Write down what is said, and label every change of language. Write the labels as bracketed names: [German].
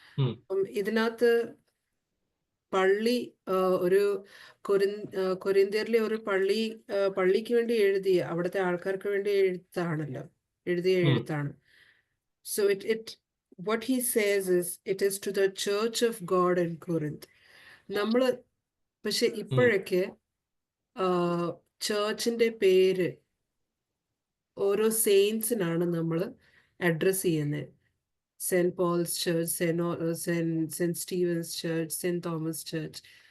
[Malayalam] അപ്പം ഇതിനകത്ത് പള്ളി ഒരു കൊരിന്ത്യരിലെ ഒരു പള്ളിക്ക് വേണ്ടി എഴുതിയ അവിടുത്തെ ആൾക്കാർക്ക് വേണ്ടി എഴുതിയ എഴുത്താണ്. [English] So what he says is it is to the church of God in Corinth. [Malayalam] നമ്മള് പക്ഷെ ഇപ്പോഴൊക്കെ ചേർച്ചിന്റെ പേര് ഓരോ സെയിൻസിനാണ് നമ്മൾ അഡ്രസ് ചെയ്യുന്നത്. Saint Paul's church, saint Stevens church, saint Thomas church.